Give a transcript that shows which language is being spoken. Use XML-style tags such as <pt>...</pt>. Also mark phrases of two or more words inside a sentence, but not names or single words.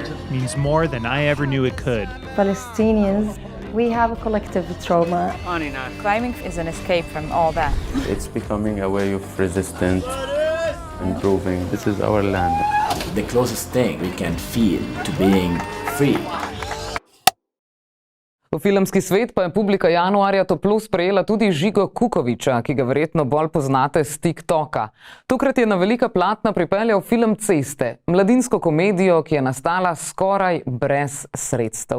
<en>means more than I ever knew it could. Palestinians, we have a collective trauma. Climbing is an escape from all that. It's becoming a way of resistance and proving this is our land. The closest thing we can feel to being free.</en> <sl>V filmski svet pa je publika januarja toplo sprejela tudi Žigo Kukoviča, ki ga verjetno bolj poznate s TikToka. Tokrat je na velika platna pripeljal film Ceste, mladinsko komedijo, ki je nastala skoraj brez sredstev.</sl>